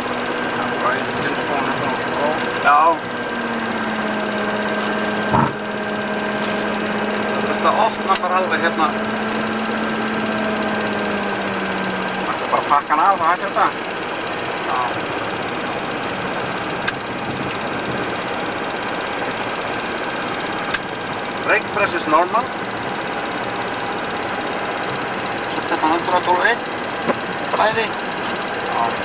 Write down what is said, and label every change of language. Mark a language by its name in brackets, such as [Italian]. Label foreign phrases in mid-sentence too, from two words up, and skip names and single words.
[Icelandic] Brautin svona svona. Já. Þetta opna bara alveg hérna. Það er bara að pakka hann af og hætta þetta. Já. [English] Brake press is normal. [Icelandic] Svo þetta 112 bæði. Já.